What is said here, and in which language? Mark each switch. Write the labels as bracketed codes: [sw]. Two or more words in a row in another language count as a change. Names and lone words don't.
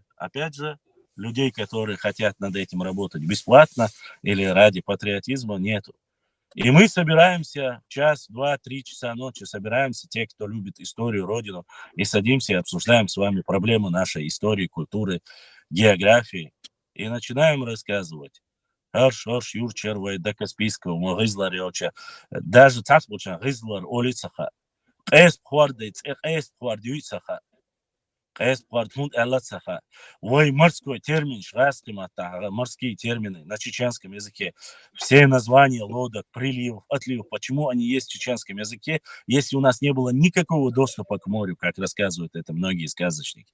[ru] Опять же, людей, которые хотят над этим работать бесплатно или ради патриотизма, нету. И мы собираемся час, 2, 3 часа ночи, собираемся те, кто любит историю, родину, и садимся и обсуждаем с вами проблемы нашей истории, культуры, географии. И начинаем рассказывать. Харш, Юрчервай, до Каспийского, Мгызлар, даже Цацбуча, Гызлар, Олицаха, Эспхуардейц, Эспхуардюйцаха, Ой, морской термин, морские термины на чеченском языке. Все названия лодок, приливов, отливов, почему они есть в чеченском языке, если у нас не было никакого доступа к морю, как рассказывают это многие сказочники.